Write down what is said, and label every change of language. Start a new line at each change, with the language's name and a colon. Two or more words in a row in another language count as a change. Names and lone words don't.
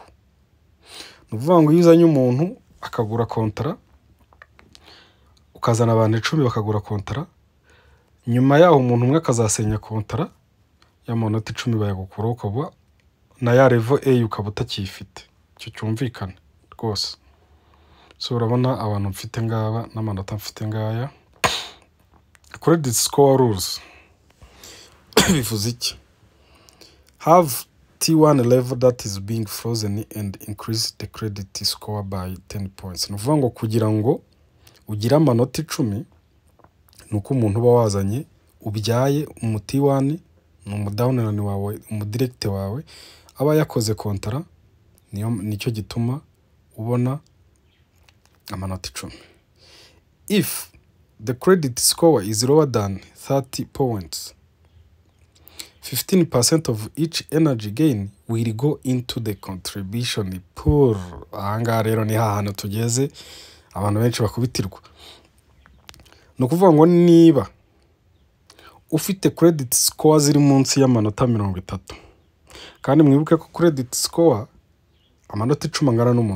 Kinyarwanda: Ni ukuvuga ngo iyo uzanye umuntu akagura kontara, ukazana abantu 10 bakagura kontara, nyuma yaho umuntu umwe akazasenya kontara, y'amanota 10 bayagukuraho, ukaba na ya level A ukaba utakifite. Icyo cyumvikana rwose. So urabona abantu mfite ngaba n'amanota mfite ngaya.
English: Credit score rules
Kinyarwanda: bivuze iki?
English: Have T1 level that is being frozen and increase the credit score by 10 points.
Kinyarwanda: Nuvuga ngo kugira ngo ugire amanota 10 nuko umuntu uba wazanye ubyaye T1 ni umudownline wawe, umudirect wawe aba yakoze kontara, nicyo gituma ubona amanota 10.
English: If the credit score is lower than 30 points, 15% of each energy gain will go into the contribution pool.
Kinyarwanda: Ahanga rero ni hahano tugeze abantu benshi bakubitirwa. No kuvuga ngo niba ufite
English: credit score
Kinyarwanda: ziri munsi y'amanota 30, kandi mwibuke ko
English: credit score
Kinyarwanda: amanota 10 angana n'umuntu.